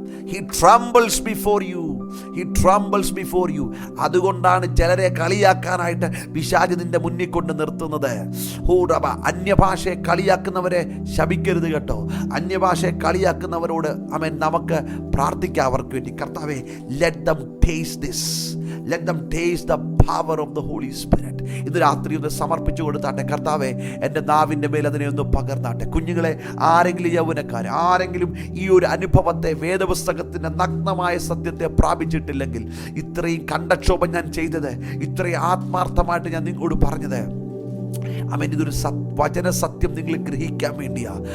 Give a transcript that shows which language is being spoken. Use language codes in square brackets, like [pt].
[en] He trembles before you. He trembles before you. [ml] അതുകൊണ്ടാണ് ചിലരെ കളിയാക്കാനായിട്ട് പിശാച് നിന്റെ മുന്നിൽ കൊണ്ട് നിർത്തുന്നത്. അന്യഭാഷയെ കളിയാക്കുന്നവരെ ശപിക്കരുത് കേട്ടോ. അന്യഭാഷയെ കളിയാക്കുന്നവരോട് നമുക്ക് പ്രാർത്ഥിക്കാം അവർക്ക് വേണ്ടി. [en] കർത്താവേ, let them taste this. Let them taste the power of the Holy Spirit. [ml] ഇന്ന് രാത്രി ഒന്ന് സമർപ്പിച്ചു കൊടുത്താട്ടെ. കർത്താവേ, എൻ്റെ നാവിൻ്റെ മേൽ അതിനെ ഒന്ന് പകർന്നാട്ടെ. കുഞ്ഞുങ്ങളെ, ആരെങ്കിലും യൗവനക്കാർ ആരെങ്കിലും ഈ ഒരു അനുഭവത്തെ, വേദപുസ്തകത്തിൻ്റെ നഗ്നമായ സത്യത്തെ പ്രാപിച്ചിട്ടില്ലെങ്കിൽ, ഇത്രയും കണ്ടക്ഷോഭം ഞാൻ ചെയ്തത്, ഇത്രയും ആത്മാർത്ഥമായിട്ട് ഞാൻ നിങ്ങളോട് പറഞ്ഞത്, ഇതൊരു വചന സത്യം നിങ്ങൾ ഗ്രഹിക്കാൻ വേണ്ടിയാ.